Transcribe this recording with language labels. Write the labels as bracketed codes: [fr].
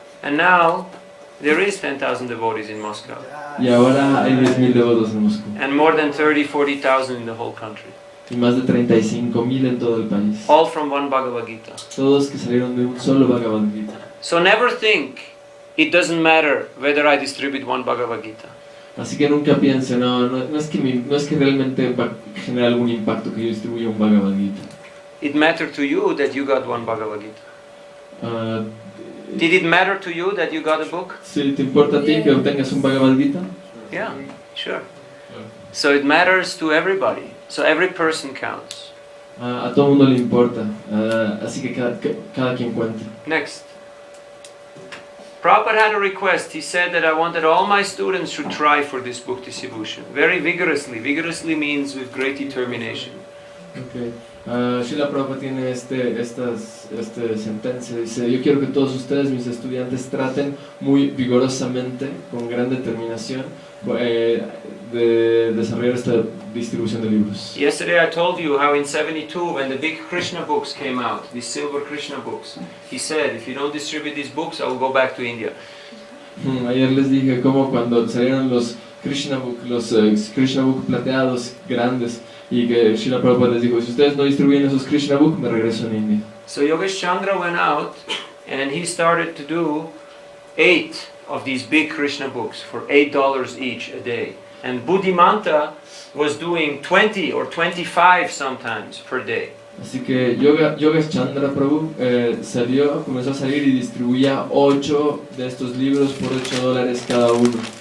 [en] And now there is 10,000 devotees in Moscow. [es] Y ahora hay 10,000 devotos en Moscú. [en] And more than 40,000 in the whole country. [es] Y más de 35,000 en todo el país. [en] All from one Bhagavad Gita. [es] Todos que salieron de un solo Bhagavad Gita. [en] So never think it doesn't matter whether I distribute one Bhagavad Gita. [es] Así que nunca piense, no es que realmente va a generar algún impacto que yo distribuya un Bhagavad Gita. [en] It mattered to you that you got one Bhagavad Gita. Did it matter to you that you got a book? [es] ¿Sí te importa a ti que obtengas un Bhagavad Gita? [en] Yeah, sure. So it matters to everybody. So every person counts. [es] A todo mundo le importa, así que cada quien cuenta. [en] Next. Prabhupada had a request. He said that I wanted all my students should try for this book distribution. Very vigorously. Vigorously means with great determination. Okay. [es] Srila Prabhupada tiene esta sentencia, dice: yo quiero que todos ustedes, mis estudiantes, traten muy vigorosamente, con gran determinación, de desarrollar esta distribución de libros. [en] Yesterday I told you how in 72, when the big Krishna books came out, these silver Krishna books, he said, if you don't distribute these books, I will go back to India. [es] Ayer les dije cómo cuando salieron los Krishna Book, Krishna Book plateados grandes, y que Srila Prabhupada les dijo: si ustedes no distribuyen esos Krishna Book, me regreso a India. [en] So Yogesh Chandra went out and he started to do 8 of these big Krishna books for $8 each a day. And Buddhimanta was doing 20 or 25 sometimes per day. [es] Así que Yogesh Chandra Prabhu comenzó a salir y distribuía 8 de estos libros por $8 cada uno.